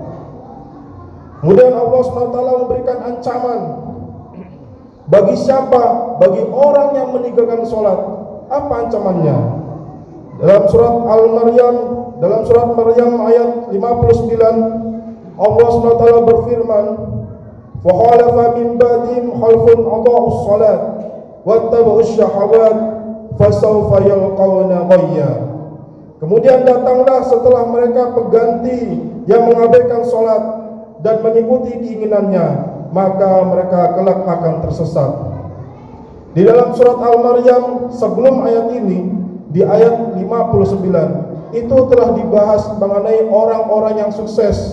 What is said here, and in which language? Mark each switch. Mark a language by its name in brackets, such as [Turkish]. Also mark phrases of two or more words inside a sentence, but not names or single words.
[Indonesian] Kemudian Allah SWT memberikan ancaman bagi siapa? Bagi orang yang meninggalkan sholat. Apa ancamannya? Dalam surat Maryam ayat 59, Allah SWT berfirman, [Arabic] "فخلف من بعدهم خلف أضاعوا الصلاة واتبعوا الشهوات فسوف يلقون غيا." [Indonesian] Kemudian datanglah setelah mereka pengganti yang mengabaikan salat dan mengikuti keinginannya, maka mereka kelak akan tersesat. Di dalam surat Al-Maryam sebelum ayat ini, di ayat 59, itu telah dibahas mengenai orang-orang yang sukses.